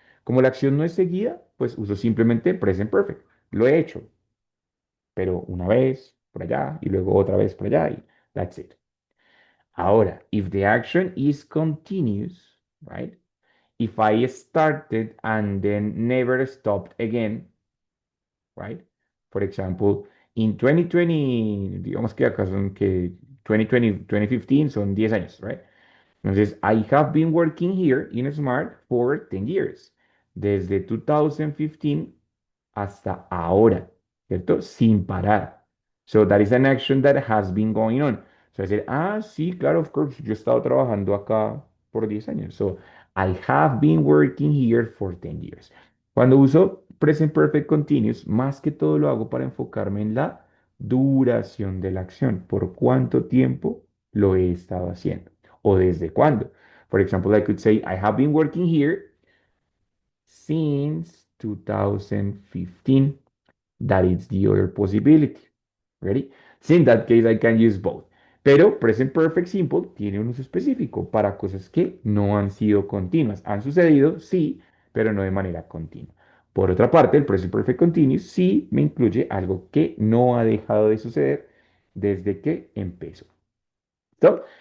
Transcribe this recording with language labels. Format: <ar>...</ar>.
<es>Como la acción no es seguida, pues uso simplemente present perfect. Lo he hecho, pero una vez por allá y luego otra vez por allá y</es> <en>that's it.</en> <es>Ahora,</es> <en>if the action is continuous, right? If I started and then never stopped again, right? For example,</en> <es>in 2020, digamos que acá son que 2020, 2015 son 10 años, right? Entonces,</es> <en>I have been working here in Smart for 10 years.</en> <es>Desde 2015 hasta ahora, ¿cierto? Sin parar.</es> <en>So that is an action that has been going on.</en> <es>So decir, sí, claro,</es> <en>of course,</en> <es>yo he estado trabajando acá por 10 años.</es> <en>So I have been working here for 10 years.</en> <es>Cuando uso present perfect continuous, más que todo lo hago para enfocarme en la duración de la acción. ¿Por cuánto tiempo lo he estado haciendo? ¿O desde cuándo?</es> <en>For example, I could say, I have been working here since 2015. That is the other possibility. Ready? So in that case, I can use both.</en> <es>Pero present perfect simple tiene un uso específico para cosas que no han sido continuas. Han sucedido, sí, pero no de manera continua. Por otra parte, el present perfect continuous sí me incluye algo que no ha dejado de suceder desde que empezó. ¿Listo?</es>